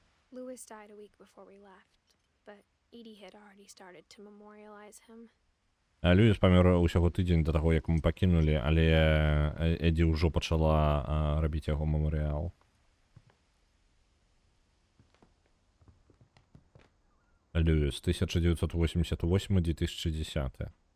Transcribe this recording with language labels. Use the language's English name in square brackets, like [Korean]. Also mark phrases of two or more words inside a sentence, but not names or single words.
[English] Lewis died a week before we left, but Edie had already started to memorialize him. [Belarusian] Льюіс памёр усяго тыдзень да таго, як мы пакінулі, але Эдзі ўжо пачала рабіць яго мемарыял. Льюіс, 1988-2010.